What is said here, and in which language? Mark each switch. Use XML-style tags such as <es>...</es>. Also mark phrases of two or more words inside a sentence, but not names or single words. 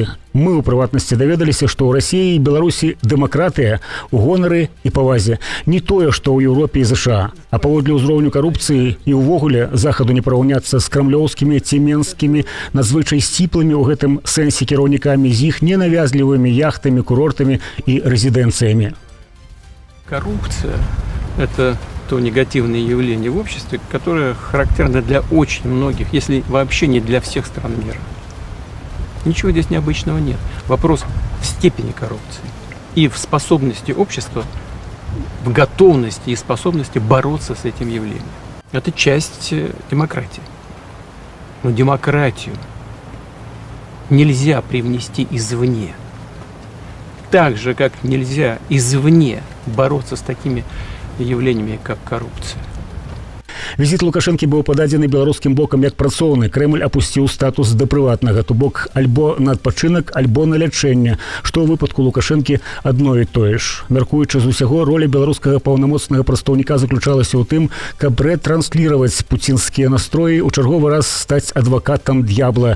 <be>Мы, у прыватнасці, даведаліся, што ў Расіі і Беларусі дэмакратыя у гонары і павазе. Не тое, што ў Еўропе і ЗША. А паводле ўзроўню карупцыі і ўвогуле захаду не параўняцца з крамлёўскімі ці менскімі надзвычай сціплымі ў гэтым сэнсе кіраўнікамі з іх ненавязлівымі яхтамі, курортамі і рэзідэнцыямі.</be> <ru>Коррупция – это то негативное явление в обществе, которое характерно для очень многих, если вообще не для всех стран мира. Ничего здесь необычного нет. Вопрос в степени коррупции и в способности общества, в готовности и способности бороться с этим явлением. Это часть демократии. Но демократию нельзя привнести извне. Так же, как нельзя извне бороться с такими явлениями, как коррупция.</ru> <be>Візіт Лукашэнкі быў пададзены беларускім бокам як працоўны. Крэмль апусціў статус да прыватнага, то бок альбо на адпачынак, альбо на лячэнне, што ў выпадку Лукашэнкі адно і тое ж. Мяркуючы з усяго, роля беларускага паўнамоцнага прадстаўніка заключалася ў тым, каб рэтрансліраваць пуцінскія настроі, у чарговы раз стаць адвакатам д'ябла.</be>